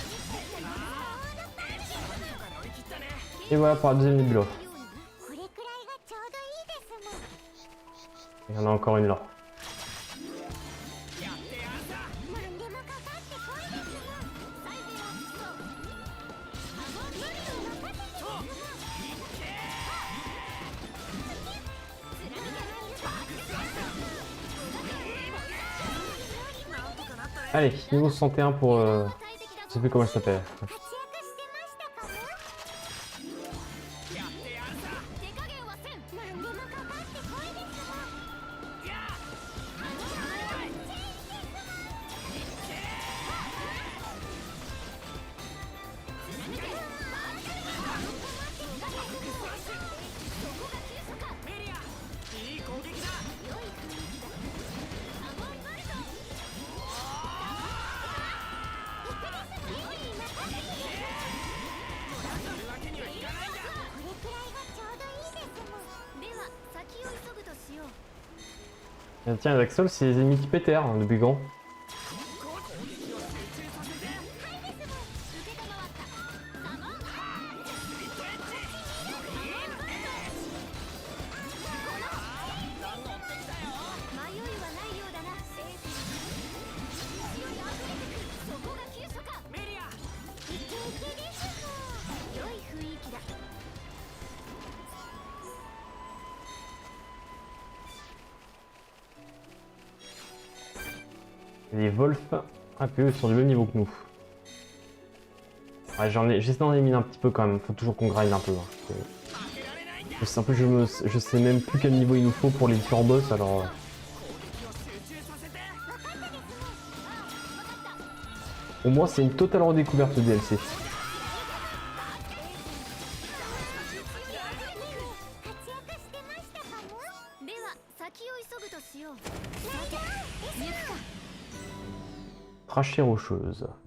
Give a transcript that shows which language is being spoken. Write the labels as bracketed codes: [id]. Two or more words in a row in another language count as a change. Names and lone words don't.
[fr] Et voilà pour la deuxième nébula. [ja] これくらいが [fr] en a encore une là. [ja] 何でもかかってこいですもん。最善を尽くそう。アゴンブルドを任せてですもん。貫けなんとかなったね。 [fr] Allez, niveau 61 pour... je sais plus comment elle s'appelle. [ja] 活躍してましたかも。やってやるさ。手加減はせん。何でもかかってこいですもん。やあ。メリア、いい攻撃だ。やるわけにはいかないんだ。これくらいがちょうどいいですもん。では先を急ぐとしよう。 [fr] Tiens, les Axol, c'est les ennemis qui pétèrent hein, depuis quand? [ja] 攻撃を集中させて。承ったサモンスリットエッジ。乗ってきたよ。迷いはないようだな。勢いあふれてくる。そこが急所か。メリア。イケイケですもん。良い雰囲気だ。 [fr] Les Wolf, un peu sur du même niveau que nous. Ouais, j'essaie d'en éliminer un petit peu quand même, faut toujours qu'on grind un peu. Hein. En plus, je sais même plus quel niveau il nous faut pour les différents boss, alors... [ja] 攻撃を集中させて。 [fr] Pour moi, c'est une totale redécouverte de DLC. [ja] 活躍してましたかも。では先を急ぐとしよう。さて行くか。 [fr] Trachée rocheuse.